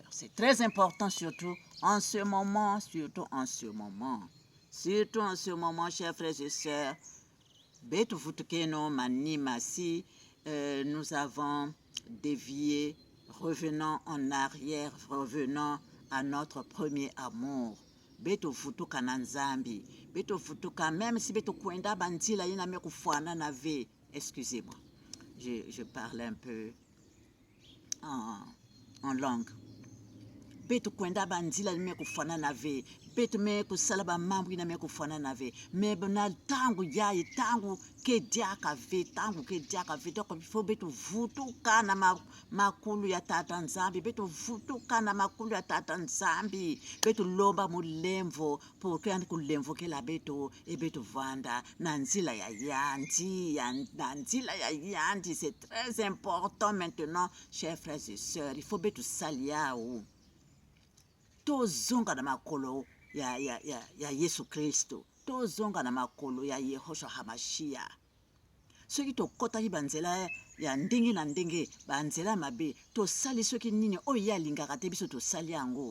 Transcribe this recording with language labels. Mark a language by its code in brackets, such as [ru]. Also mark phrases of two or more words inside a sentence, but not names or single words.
[fr] C'est très important, surtout en ce moment, Surtout en ce moment, chers frères et sœurs. Nous avons dévié, revenons en arrière, revenons à notre premier amour. [ktu] Beto futuka na nzambi, beto futuka, [fr] même si [ktu] beto kwenda bandila yina me kufuana na ve. [fr] Excusez-moi, je parle un peu en langue. [ktu] Beto kwenda bandila me kufana na ve, beto me kusalaba mambo ina me kufana na ve, me bana tangu yaye tangu ke diaka ve, [fr] donc il faut [ktu] beto vutuka na makulu ya tata nzambi, beto vutuka na makulu ya tata nzambi, beto lomba mulemvo, porque andi kulemvo ke la beto, e beto vanda, nanzila ya yandi, [fr] c'est très important maintenant, chers frères et sœurs, il faut [ktu] beto salia ou. [ln] Tozonga na makolo ya Yesu Kristo. Tozonga na makolo ya Yehoshua Hamashia. Soki tokotaki banzela ya ndenge na ndenge, banzela mabe, tosali soki nini oyo ye alingaka te biso tosali yango.